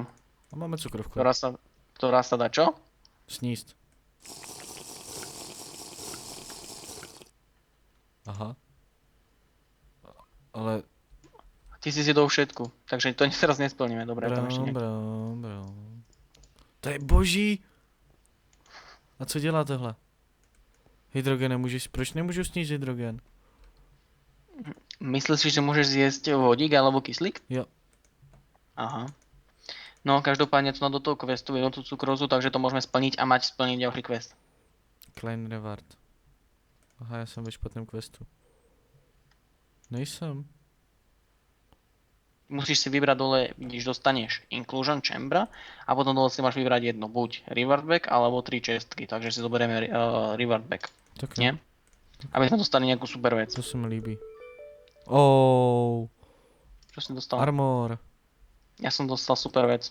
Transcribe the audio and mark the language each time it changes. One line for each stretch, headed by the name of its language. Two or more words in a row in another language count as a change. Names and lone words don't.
Slovak: A máme cukrovku. Ktorá sa dá čo?
Czech: Sníst. Aha. Ale...
Slovak: Ty si zjedol všetku, takže to teraz nesplníme, dobre, tam ešte
Czech: bro. To je boží! A co dělá tohle? Hydrogen nemůžeš, proč nemůžu sníst hydrogen?
Slovak: Myslíš si, že môžeš zjesť vodík alebo kyslík? Jo. Aha. No, každopádne to do toho questu je do tú cukrózu, takže to môžeme splniť a mať splniť ďalší quest.
English: Klein reward.
Czech: Aha, já jsem ve špatném questu. Nejsem.
Slovak: Musíš si vybrať dole, vidíš, dostaneš Inclusion Chamber a potom dole si máš vybrať jedno, buď
English: Reward Back
Slovak: alebo 3 čestky, takže si zoberieme
English: Reward Back.
Slovak: Tak nie? Aby sme dostali nejakú super vec.
Czech: To se mi líbí.
Slovak: Čo si dostal? Armor. Ja som dostal super vec.